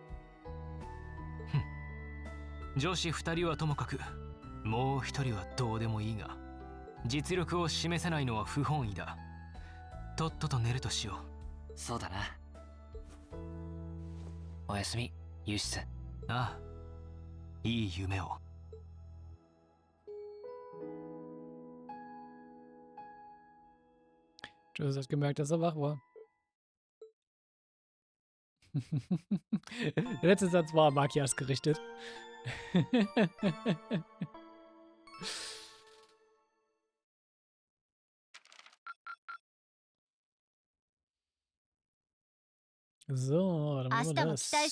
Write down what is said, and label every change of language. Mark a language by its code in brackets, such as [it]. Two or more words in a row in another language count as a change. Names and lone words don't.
[ja] 女子2人はともかく、もう1人はどうでもいいが、実力を示せないのは不本意だ。とっとと寝るとしよう。そうだな。おやすみ、ユシス。ああ、いい夢を。 [de] Jusis hat gemerkt, dass er wach war. Der letzte Satz war Makias gerichtet. So, dann [ja] 明 [de] machen [ja] 日 [de] wir [ja] も期待し